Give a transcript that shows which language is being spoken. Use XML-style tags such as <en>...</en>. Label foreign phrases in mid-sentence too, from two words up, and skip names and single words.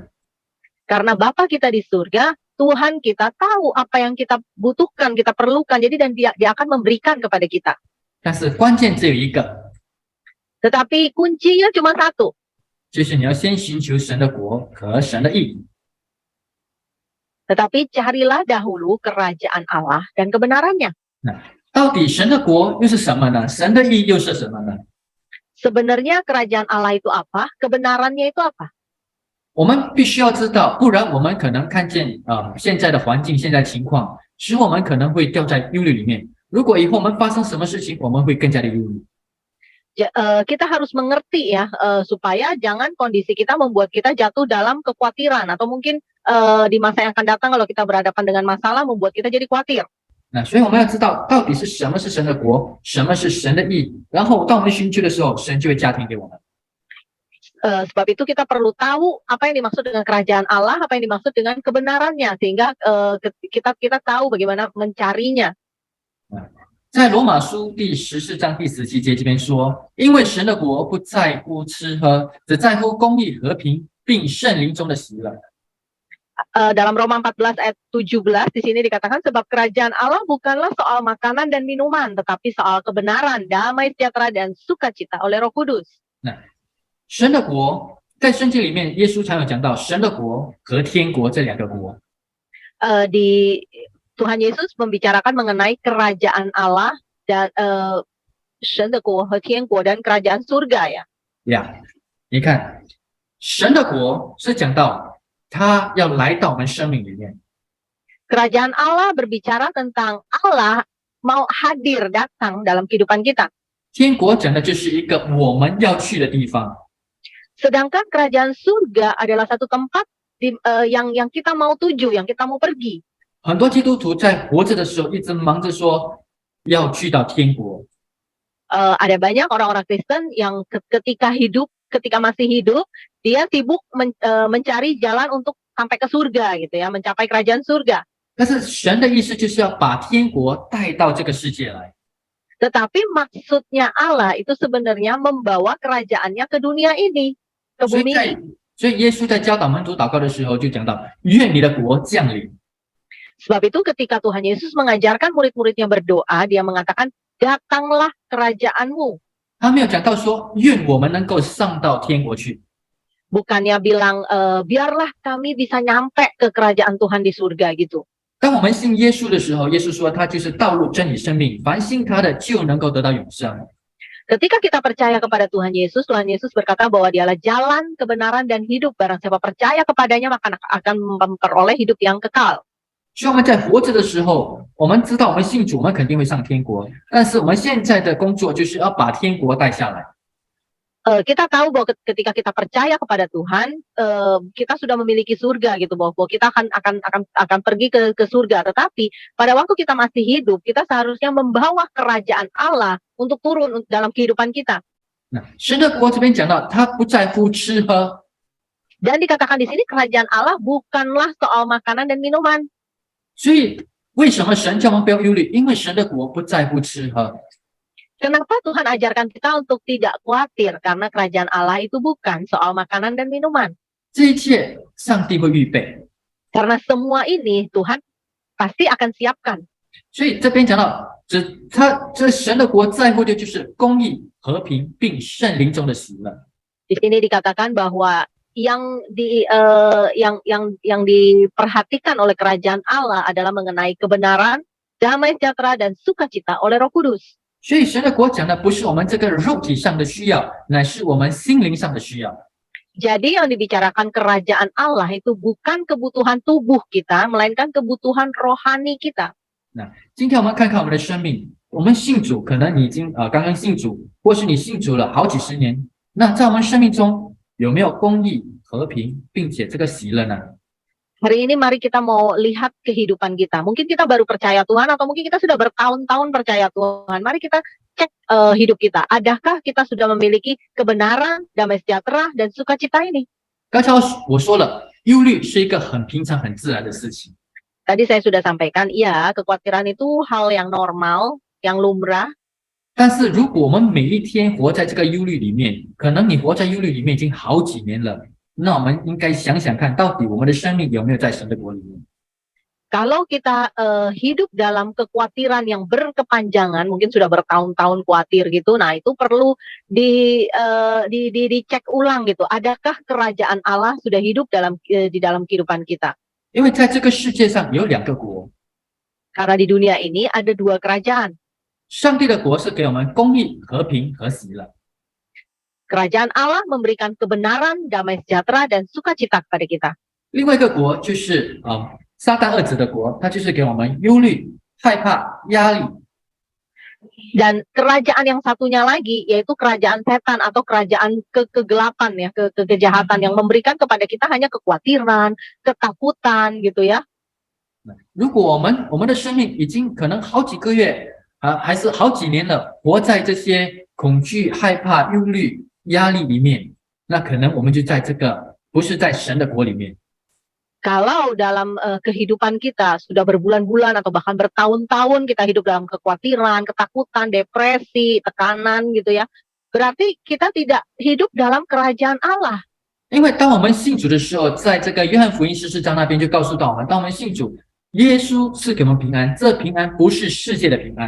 <id>Karena Bapa kita di surga, Tuhan kita tahu apa yang kita butuhkan, kita perlukan. Jadi dan dia akan memberikan kepada kita.</id> <zh>但是关键只有一个，</zh> <id>Tetapi kuncinya cuma satu,</id> <zh>就是你要先寻求神的国和神的义。</zh> <id>tetapi carilah dahulu kerajaan Allah dan kebenarannya.</id> <zh>到底神的国又是什么呢？神的义又是什么呢？</zh> <id>Sebenarnya kerajaan Allah itu apa? Kebenarannya itu apa?</id> <zh>我们必须要知道，不然我们可能看见现在的环境、现在情况，使我们可能会掉在忧虑里面。如果以后我们发生什么事情，我们会更加的忧虑。</zh> <id>Kita harus mengerti ya, supaya jangan kondisi kita membuat kita jatuh dalam kekhawatiran atau mungkin di masa yang akan datang kalau kita berhadapan dengan masalah membuat kita jadi khawatir.</id> <zh>那所以我们要知道，到底是什么是神的国，什么是神的义，然后当我们寻求的时候，神就会加添给我们。</zh> <id>Sebab itu kita perlu tahu apa yang dimaksud dengan kerajaan Allah, apa yang dimaksud dengan kebenarannya, sehingga kita tahu bagaimana mencarinya.</id> <zh>在罗马书第14章第17节这边说，因为神的国不在乎吃喝，只在乎公义、和平，并圣灵中的喜乐。</zh> <id>Dalam Roma 14 ayat 17 di sini dikatakan sebab kerajaan Allah bukanlah soal makanan dan minuman, tetapi soal kebenaran, damai sejahtera dan sukacita oleh Roh Kudus.</id> <zh>那神的国在圣经里面，耶稣常有讲到神的国和天国这两个国。</zh> <id>Di Tuhan Yesus membicarakan mengenai kerajaan Allah dan</id> <zh>神的国和天国</zh> <id>dan kerajaan surga ya.</id> <zh>呀，你看，神的国是讲到他要来到我们生命里面，</zh> <id>Kerajaan Allah berbicara tentang Allah mau hadir datang dalam kehidupan kita.</id> <zh>天国讲的就是一个我们要去的地方。</zh> <id>Sedangkan kerajaan surga adalah satu tempat yang kita mau tuju, yang kita mau pergi.</id> <zh>很多基督徒在活着的时候一直忙着说要去到天国，</zh> <id>Ada banyak orang-orang Kristen yang ketika masih hidup, dia sibuk mencari jalan untuk sampai ke surga gitu ya, mencapai kerajaan surga.</id> <zh>但是神的意思就是要把天国带到这个世界来。</zh> <id>Tetapi maksudnya Allah itu sebenarnya membawa kerajaannya ke dunia ini, ke</id> <zh>所以</zh> <id>bumi ini.</id> <zh>所以耶稣在教导门徒祷告的时候就讲到，愿你的国降临。</zh> <id>Sebab itu ketika Tuhan Yesus mengajarkan murid-muridnya berdoa, dia mengatakan, datanglah kerajaanmu.</id> <zh>他没有讲到说愿我们能够上到天国去，</zh> <id>Bukannya bilang, biarlah kami bisa nyampe ke kerajaan Tuhan di surga gitu.</id> <zh>当我们信耶稣的时候，耶稣说他就是道路、真理、生命，凡信他的就能够得到永生。</zh> <id>Ketika kita percaya kepada Tuhan Yesus berkata bahwa dialah jalan, kebenaran, dan hidup. Barang siapa percaya kepadanya, maka akan memperoleh hidup yang kekal.</id> <zh>所以我们在活着的时候，我们知道我们信主，我们肯定会上天国。但是我们现在的工作就是要把天国带下来。</zh> <id>Kita tahu bahwa ketika kita percaya kepada Tuhan, kita sudah memiliki surga gitu, bahwa kita akan pergi ke surga. Tetapi pada waktu kita masih hidup, kita seharusnya membawa kerajaan Allah untuk turun dalam kehidupan kita.</id> <zh>那神的国这边讲到，他不在乎吃喝，</zh> <id>Dan dikatakan di sini kerajaan Allah bukanlah soal makanan dan minuman.</id> <zh>所以为什么神叫我们不要忧虑？因为神的国不在乎吃喝。</zh> <id>Kenapa Tuhan ajarkan kita untuk tidak khawatir? Karena kerajaan Allah itu bukan soal makanan dan minuman.</id> <zh>这一切上帝会预备。</zh> <id>Karena semua ini Tuhan pasti akan siapkan.</id> <zh>所以这边讲到，这神的国在乎的就是公义、和平，并圣灵中的喜乐。</zh> <id>Di sini dikatakan bahwa yang diperhatikan oleh kerajaan Allah adalah mengenai kebenaran, damai sejahtera, dan sukacita oleh Roh Kudus.</id> <zh>所以神的国讲的不是我们这个肉体上的需要，乃是我们心灵上的需要。</zh> <id>Jadi yang dibicarakan kerajaan Allah itu bukan kebutuhan tubuh kita, melainkan kebutuhan rohani kita.</id> <zh>今天我们看看我们的生命，我们信主，可能你已经刚刚信主，或是你信主了好几十年，那在我们生命中有没有公义、和平，并且这个喜乐呢？</zh> <id>Hari ini mari kita mau lihat kehidupan kita. Mungkin kita baru percaya Tuhan atau mungkin kita sudah bertahun-tahun percaya Tuhan. Mari kita cek hidup kita. Adakah kita sudah memiliki kebenaran, damai sejahtera, dan sukacita ini?</id> <zh>刚才我说了，忧虑是一个很平常、很自然的事情。</zh> <id>Tadi saya sudah sampaikan, iya, kekhawatiran itu hal yang normal, yang lumrah.</id> <zh>但是如果我们每一天活在这个忧虑里面，可能你活在忧虑里面已经好几年了，那我们应该想想看，到底我们的生命有没有在神的国里面？</zh> <id>Kalau kita hidup dalam kekhawatiran yang berkepanjangan, mungkin sudah bertahun-tahun khawatir gitu, nah itu perlu dicek ulang gitu. Adakah kerajaan Allah sudah hidup di dalam kehidupan kita?</id> <zh>因为在这个世界上有两个国，</zh> <id>Karena di dunia ini ada dua kerajaan.</id> <zh>上帝的国是给我们公义、和平和喜乐，</zh> <id>Kerajaan Allah memberikan kebenaran, damai sejahtera, dan sukacita kepada kita.</id> <zh>另外一个国就是撒旦二子的国，它就是给我们忧虑、害怕、压力。</zh> <id>Dan kerajaan yang satunya lagi yaitu kerajaan setan atau kerajaan kegelapan ya, kejahatan yang memberikan kepada kita hanya kekhawatiran, ketakutan gitu ya.</id> <zh>如果我们的生命已经可能好几个月还是好几年了，活在这些恐惧、害怕、忧虑、压力里面，那可能我们就在这个不是在神的国里面。</zh> <id>Kalau dalam kehidupan kita sudah berbulan-bulan atau bahkan bertahun-tahun kita hidup dalam kekhawatiran, ketakutan, depresi, tekanan gitu ya, berarti kita tidak hidup dalam kerajaan Allah.</id> <zh>因为当我们信主的时候，在这个约翰福音14章那边就告诉到我们，当我们信主，耶稣赐给我们平安，这平安不是世界的平安。</zh>